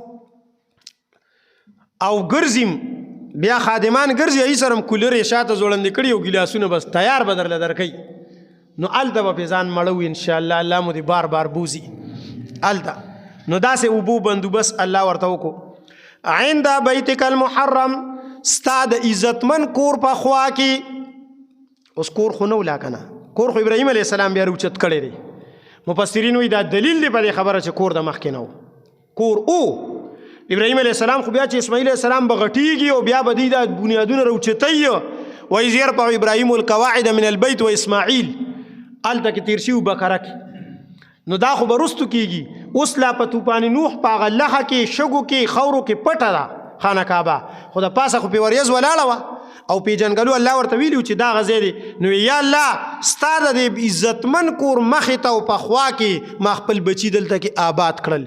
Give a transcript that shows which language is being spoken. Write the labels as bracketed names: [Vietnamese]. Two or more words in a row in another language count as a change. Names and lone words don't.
[Pashto] او ګرځیم بیا خادمان ګرځي هغې سره هم کولر یې شاته ځوړندې کړي او ګیلاسونه بس تیار به درله درکوي نو هلته به پې ځان مړه وي انشاءالله الله مو دې بار بار بوزي هلته نو داسې اوبو بندوبست الله ورته وکړو [Arabic] عند بیتک المحرم [Pashto] ستا د عزتمن کور په خوا کې اوس کور خو نه ولا که نه کور خو ابراهیم علیه السلام بیا روچت کړی دی مفسرین وایي دا دلیل دی په دې خبره چې کور د مخکې نه و کور او ابراهیم علیه السلام خو بیا چې اسماعیل علیه السلام به غټیږي او بیا به دوی دا بنیادونه راوچتوي وایي [Arabic] یرفع ابراهیم القواعد من البیت و اسماعیل [Pashto] هلته کې تېر شوي بقره کې نو دا خو به رستو کېږي اوس لا په طوفان نوح په هغه لخه کې شګو کې خاورو کې پټه ده خانه کعبه خو د پاسه خو پې وریځ ولاړه وه او پیژنګلو الله ورته ویلي چې دا غځی دی نو یا الله ستا د دې عزتمن کور مخې ته او په خوا کې ما خپل بچي دلته کې آباد کړل